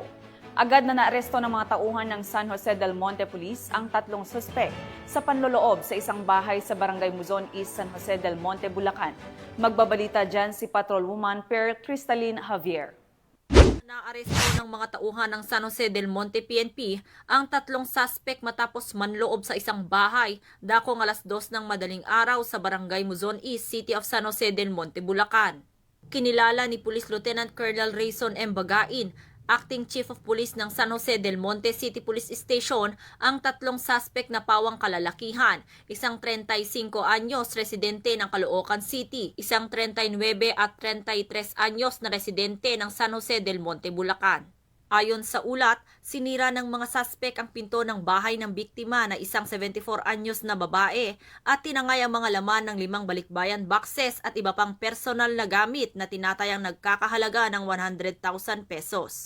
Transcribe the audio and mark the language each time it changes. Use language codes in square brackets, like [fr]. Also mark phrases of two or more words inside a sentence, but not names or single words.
[tl] Agad na naaresto ng mga tauhan ng San Jose del Monte Police ang 3 suspek sa panloloob sa isang bahay sa Barangay Muzon East, San Jose del Monte, Bulacan. Magbabalita dyan si Patrolwoman Per Cristalin Javier. Naaresto ng mga tauhan ng San Jose del Monte PNP ang 3 suspek matapos manloob sa isang bahay dakong 2:00 ng madaling araw sa Barangay Muzon East, City of San Jose del Monte, Bulacan. Kinilala ni Police Lieutenant Colonel Rayson M. Bagain Acting Chief of Police ng San Jose del Monte City Police Station ang tatlong suspect na pawang kalalakihan, isang 35 anyos residente ng Caloocan City, isang 39 at 33 anyos na residente ng San Jose del Monte, Bulacan. Ayon sa ulat, sinira ng mga suspect ang pinto ng bahay ng biktima na isang 74 anyos na babae at tinangay ang mga laman ng 5 balikbayan boxes at iba pang personal na gamit na tinatayang nagkakahalaga ng 100,000 pesos.